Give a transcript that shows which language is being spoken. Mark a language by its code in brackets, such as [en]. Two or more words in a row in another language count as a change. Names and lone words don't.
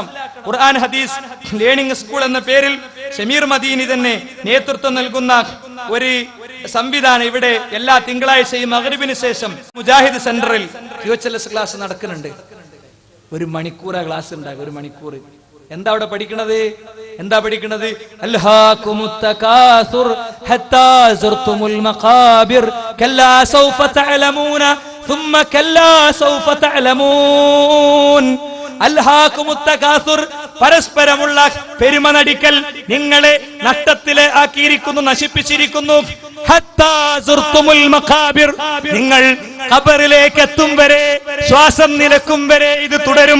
[ml] ഖുർആൻ ഹദീസ് ലേണിംഗ് സ്കൂൾ എന്ന പേരിൽ ഷമീർ മദീനി തന്നെ നേതൃത്വം നൽകുന്ന ഒരു സംവിധാനം ഇവിടെ എല്ലാ തിങ്കളാഴ്ചയും മഗ്രിബിന് ശേഷം മുജാഹിദ് സെന്ററിൽ QHLS ക്ലാസ് നടക്കുന്നുണ്ട്. 1 മണിക്കൂറാ ക്ലാസ് ഉണ്ടാകും. 1 മണിക്കൂർ. എന്താ അവിടെ പഠിക്കണത്? [ar] ألهاكم التكاثر حتى زرتم المقابر كلا سوف تعلمون ثم كلا سوف تعلمون. ألهاكم التكاثر, [ml] പരസ്പരമുള്ള പെരുമ നടിക്കൽ നിങ്ങളെ നഷ്ടത്തിലെ ആക്കിയിരിക്കുന്നു, നശിപ്പിച്ചിരിക്കുന്നു. [ar] حتى زرتم المقابر, [ml] നിങ്ങൾ ഖബറിലേക്ക് എത്തും വരെ, ശ്വാസം നിലക്കും വരെ ഇത് തുടരും.